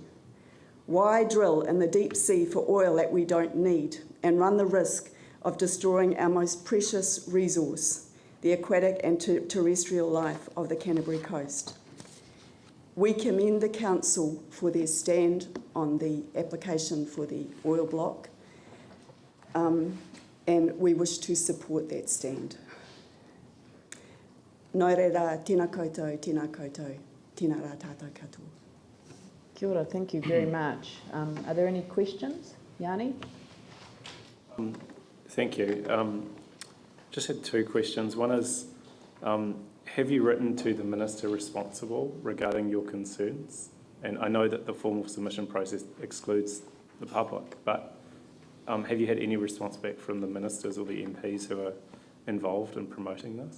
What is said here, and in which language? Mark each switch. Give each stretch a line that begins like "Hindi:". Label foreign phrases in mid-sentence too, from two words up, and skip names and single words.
English: Why drill in the deep sea for oil that we don't need and run the risk of destroying our most precious resource, the aquatic and terrestrial life of the Canterbury coast? We commend the Council for their stand on the application for the oil block, and we wish to support that stand.
Māori: Nō reira, tēnā koutou, tēnā koutou, tēnā rā tātou katoa. Kia ora,
English: thank you very much. Are there any questions? Yanni? Thank you. Just had two questions. One is, have you written to the minister responsible regarding your concerns? And I know that the formal submission process excludes the public, but have you had any response back from the ministers or the MPs who are involved in promoting this?